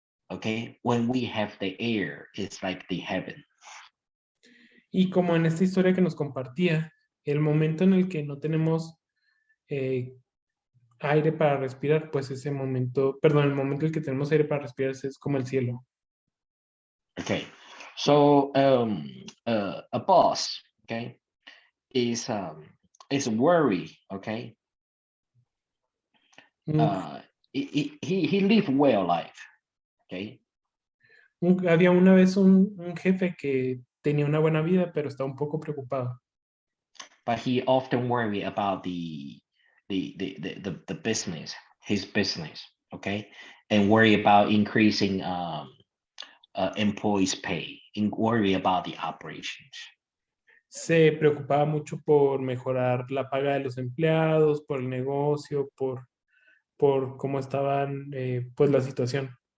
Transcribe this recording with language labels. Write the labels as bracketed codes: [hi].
[en] Okay, when we have the air, it's like the heaven. [es] Y como en esta historia que nos compartía, el momento en el que no tenemos aire para respirar, pues ese momento, perdón, el momento en el que tenemos aire para respirar es como el cielo. [en] Okay, so a boss, okay, is worry, okay. He lived well life, okay. [es] Había una vez un jefe que tenía una buena vida, pero está un poco preocupado. [en] But he often worry about the business, his business, okay, and worry about increasing employees' pay, and worry about the operations. [es] Se preocupaba mucho por mejorar la paga de los empleados, por el negocio, por cómo estaban, pues la situación.